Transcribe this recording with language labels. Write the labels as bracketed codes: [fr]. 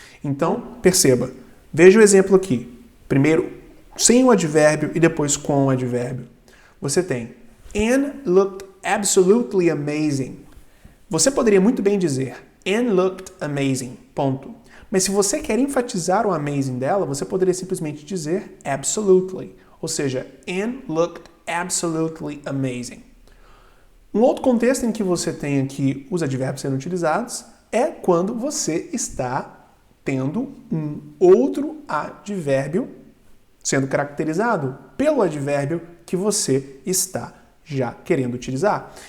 [pt] Então, perceba. Veja o exemplo aqui. Primeiro, sem o advérbio e depois com o advérbio. Você tem [en] Anne looked absolutely amazing. [pt] Você poderia muito bem dizer [en] Anne looked amazing, [pt] ponto. Mas se você quer enfatizar o amazing dela, você poderia simplesmente dizer absolutely. Ou seja, [en] Anne looked absolutely amazing. [pt] Um outro contexto em que você tem aqui os advérbios sendo utilizados é quando você está tendo um outro advérbio sendo caracterizado pelo advérbio que você está já querendo utilizar.